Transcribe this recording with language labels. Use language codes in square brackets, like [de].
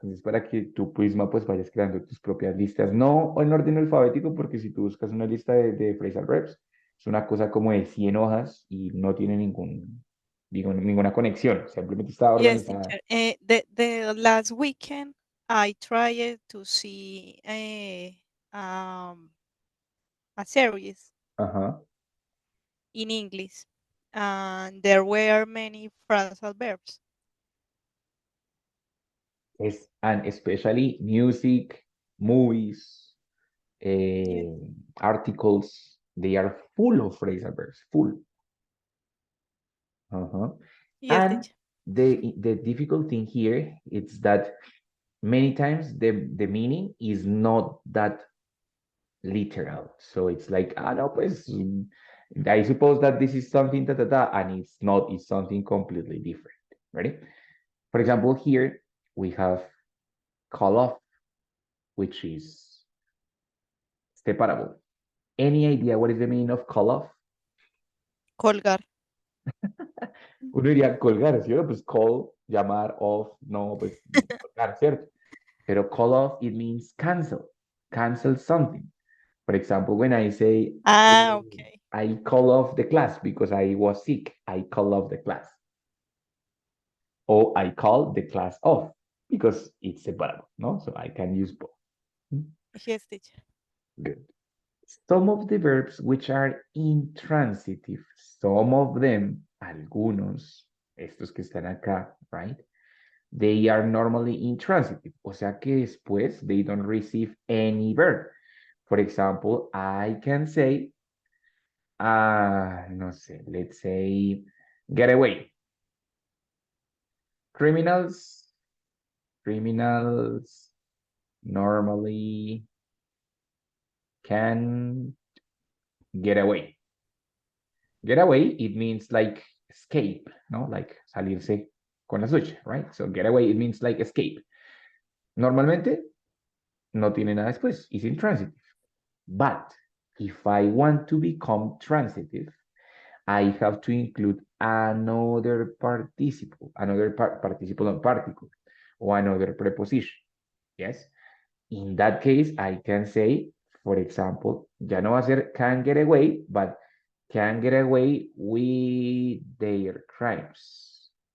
[es] Entonces, para que tú misma pues vayas creando tus propias listas. No en orden alfabético, porque si tú buscas una lista de phrasal verbs, es una cosa como de 100 hojas y no tiene ninguna conexión, simplemente estaba [en] Yes, [es] organizada. [en] teacher. The last weekend I tried to see a series Ajá. in English, and there were many phrasal verbs. And especially music, movies, Yes, articles, they are full of phrasal verbs, full. Uh-huh. yes, And teacher. the difficult thing here is that many times the meaning is not that literal. So it's like, [es] ah, no, pues, [en] I suppose that this is something da da da, and it's not, it's something completely different. Ready? For example, here we have call off, which is separable. Any idea what is the meaning of call off? [es] Colgar. Uno diría colgar, ¿cierto? Pues call, llamar, off, no, pues colgar, ¿cierto? Pero [en] call off, it means cancel, cancel something. For example, when I say, Ah, okay. I call off the class because I was sick, I call off the class. Or I call the class off because it's separable, no? So I can use both. Yes, teacher. Good. Some of the verbs which are intransitive, some of them, [es] algunos, estos que están acá, [en] right? They are normally intransitive. [es] O sea que después [en] they don't receive any verb. For example, I can say, [es] no sé, [en] let's say, get away. Criminals, criminals normally can get away. Get away, it means like escape, no? Like [es] salirse con la suya, [en] right? So get away, it means like escape. [es] Normalmente no tiene nada después, it's intransitive. [en] But if I want to become transitive, I have to include another participle, another participle and particle, or another preposition. Yes? In that case, I can say, for example, [es] ya no va a ser [en] can get away, but can get away with their crimes.